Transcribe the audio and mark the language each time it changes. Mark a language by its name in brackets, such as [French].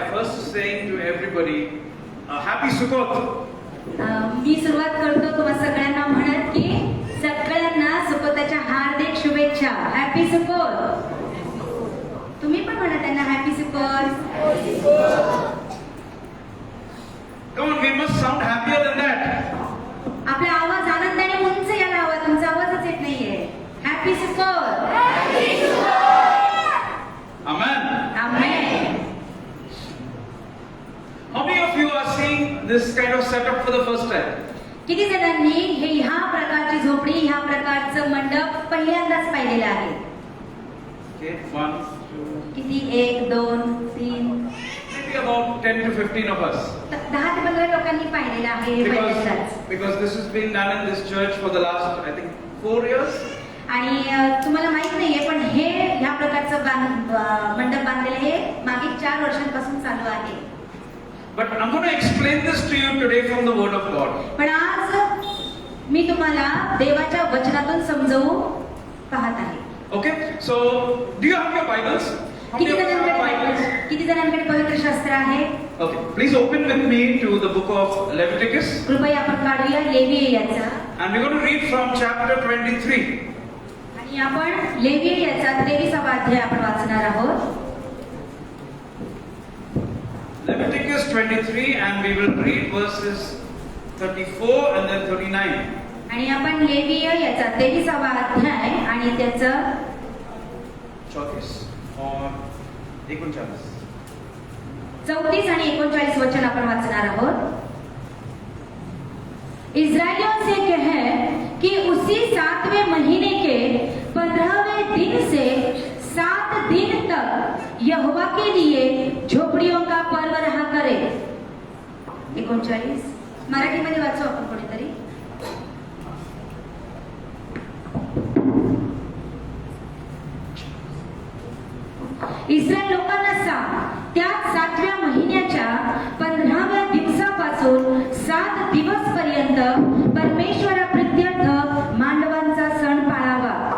[English] saying to everybody, Happy Sukkot. [Marathi] मी सुरुवात करतो तुम्हा सगळ्यांना म्हणत की सगळ्यांना सुकोताच्या हार्दिक शुभेच्छा. [English] Happy Sukkot. [Marathi] तुम्ही पण म्हणा त्यांना happy Succoth. [English] Come on, we must sound happier than that. [Marathi] आपला आवाज आनंदाने उंच यायला हवा. तुमचा आवाजच येत नाहीये. [English] Happy Sukkot. Amen. [Marathi] Amen. [English] How many of you are seeing this kind of setup for the first time? [Marathi] किती जणांनी हे ह्या प्रकारची झोपडी ह्या प्रकारचं मंडप पहिल्यांदाच पाहिलेलं आहे? [English] Okay, 1, 2, [Marathi] किती? 1 2 3 [English] maybe about 10 to 15 of us. [Marathi] 10 ते 15 लोकांनी पाहिलेलं आहे हे पहिल्यांदाच. [English] Because this has been done in this church for the last, I think, 4 years. [Marathi] आणि तुम्हाला माहित नाहीये पण हे ह्या प्रकारचं मंडप बांधलेलं हे मागील 4 वर्षांपासून चालू आहे. [English] But I'm going to explain this to you today from the Word of God. [Marathi] पण आज मी तुम्हाला देवाच्या वचनातून समजवू पाहत आहे. [English] Okay, so do you have your Bibles? How many of you have Bibles? [Marathi] किती जणांकडे पवित्र शास्त्र आहे? [English] Okay, please open with me to the book of Leviticus. [Marathi] कृपया आपण काढूया लेवीय याचा. [English] And we're going to read from chapter 23. [Marathi] आणि आपण लेवीय याचा 23वा अध्याय आपण वाचणार आहोत. [English] Leviticus 23, and we will read verses 34 and then 39. [Marathi] आणि आपण लेवीय याचा 23वा अध्याय आणि त्याचं [Hindi] 34 और 39. [Marathi] 34 आणि 39 वचन आपण वाचणार आहोत. [Hindi] इस्राएलियों से कह कि उसी 7वें महीने के 15वें दिन से 7 दिन तक यहोवा के लिए झोपड़ियों का पर्व रहा करे. [Marathi] 39 मराठीमध्ये वाचू आपण कोणीतरी. इस्रायल लोकांना सांग, त्या 7व्या महिन्याच्या 15व्या दिवसापासून 7 दिवस पर्यंत परमेश्वराप्रित्यर्थ मांडवांचा सण पाळावा.